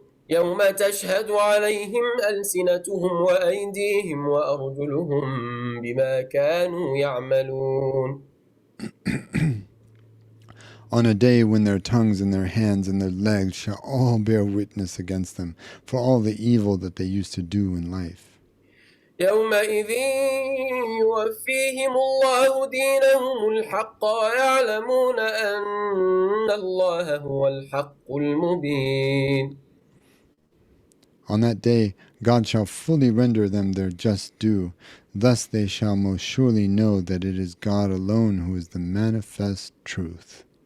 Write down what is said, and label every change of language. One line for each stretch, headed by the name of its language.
Arabic: يوم تشهد عليهم ألسنتهم وأيديهم وأرجلهم بما كانوا يعملون.
English: On a day when their tongues and their hands and their legs shall all bear witness against them for all the evil that they used to do in life.
Arabic: يومئذ يوفيهم الله دينهم الحق ويعلمون أن الله هو الحق المبين.
English: On that day God shall fully render them their just due. Thus they shall most surely know that it is God alone who is the manifest truth.